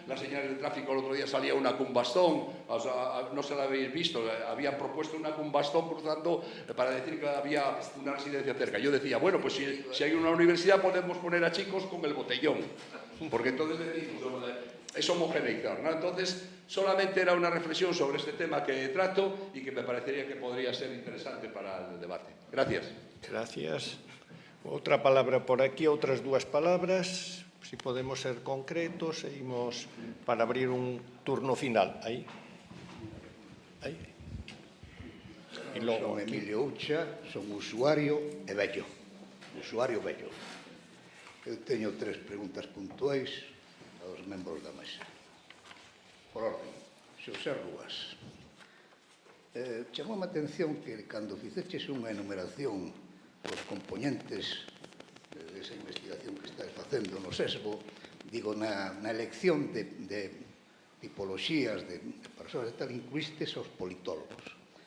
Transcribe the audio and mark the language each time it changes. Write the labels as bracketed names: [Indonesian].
[Spanish] Las señales de tráfico, el otro día salía una con un bastón, o sea, no se la habéis visto, habían propuesto una con un bastón cruzando para decir que había una residencia cerca. Yo decía, bueno, pues si hay una universidad podemos poner a chicos con el botellón, porque entonces es homogeneizar, ¿no? Entonces, solamente era una reflexión sobre este tema que trato y que me parecería que podría ser interesante para el debate. Gracias. Gracias. [Galician] Outra palabra por aquí, outras dúas palabras. Si podemos ser concretos, seguimos para abrir un turno final. Aí. E logo, son Emilio Ucha, son usuario e vello. Usuario vello. Eu teño 3 preguntas puntuais aos membros da mesa. Por orden, Xosé Rúas. Chamou a atención que cando fixeches unha enumeración dos componentes desa investigación que estás facendo no SESBO, digo, na elección de tipoloxías de persoas e tal, incluístes os politólogos.